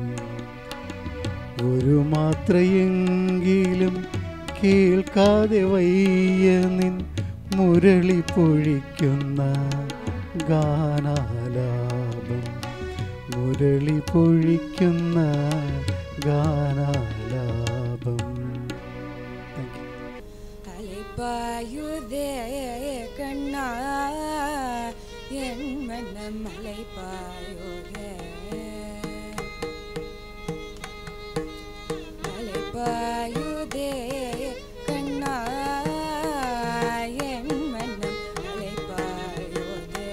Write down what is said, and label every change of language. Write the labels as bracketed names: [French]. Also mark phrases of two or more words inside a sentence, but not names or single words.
[Malayalam] ഒരു മാത്രയെങ്കിലും കേൾക്കാതെ വയ്യ നിൻ മുരളി പൊഴിക്കുന്ന ഗാനാലാപം, മുരളി പൊഴിക്കുന്ന ഗാനാലാപം. [Tamil] அலைப்பாயுதே கண்ணா என் மனம் அலைப்பாயுதே, அலைப்பாயுதே கண்ணா என் மனம் அலைப்பாயுதே.